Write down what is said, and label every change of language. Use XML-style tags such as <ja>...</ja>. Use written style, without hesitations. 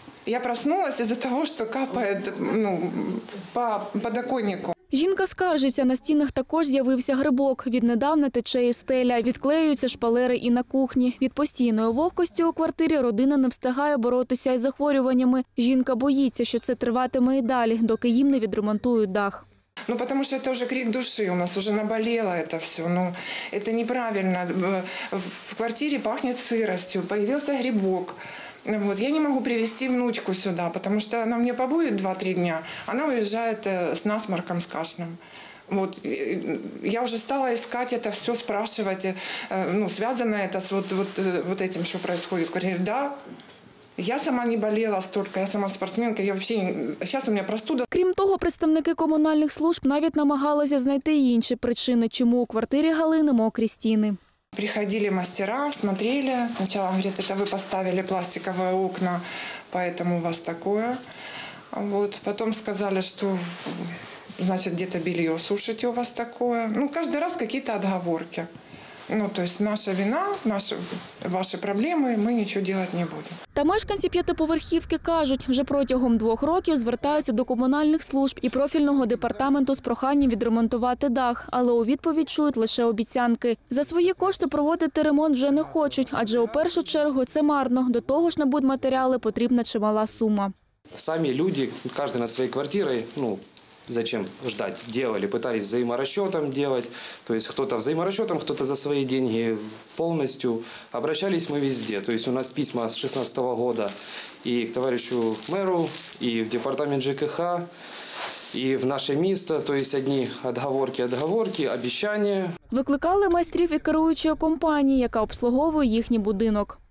<ru>Я проснулась из-за того, что капает по подоконнику.</ru> <uk>Жінка скаржиться, на стінах також з'явився грибок. Віднедавна тече і стеля, відклеюються шпалери і на кухні. Від постійної вогкості у квартирі родина не встигає боротися із захворюваннями. Жінка боїться, що це триватиме і далі, доки їм не відремонтують дах.</uk> <ru>Потому что это уже крик души, у нас уже наболело это все. Это неправильно. В квартире пахнет сыростью, появился грибок. Вот. Я не могу привезти внучку сюда, потому что она мне побудет 2-3 дня. Она уезжает с насморком, с кашлем. Вот. Я уже стала искать это все, спрашивать, связано это с вот этим, что происходит. Говорю, да, я сама не болела столько, я сама спортсменка, я вообще... Сейчас у меня простуда.</ru> <uk>Крім того, представники комунальних служб навіть намагалися знайти інші причини, чому у квартирі Галини мокрі стіни.</uk> <ru>Приходили мастера, смотрели. Сначала говорят, это вы поставили пластиковые окна, поэтому у вас такое. Вот. Потом сказали, что значит где-то белье сушите, у вас такое. Каждый раз какие-то отговорки. То есть наша вина,</ru> <uk>ваші проблеми, ми нічого робити не будемо. Та мешканці п'ятиповерхівки кажуть, вже протягом 2 років звертаються до комунальних служб і профільного департаменту з проханням відремонтувати дах, але у відповідь чують лише обіцянки. За свої кошти проводити ремонт вже не хочуть, адже у першу чергу це марно. До того ж на будматеріали потрібна чимала сума.</uk> <ru>Сами люди, каждый над своей квартирой, зачем ждать, делали, пытались взаиморасчетом делать, то есть кто-то взаиморасчетом, кто-то за свои деньги полностью. Обращались мы везде, то есть у нас письма с 2016 года и к товарищу мэру, и в департамент ЖКХ, и в наше место, то есть одни отговорки, обещания.</ru> <uk>Викликали майстрів і керуючої компанії, яка обслуговує їхній будинок.</uk>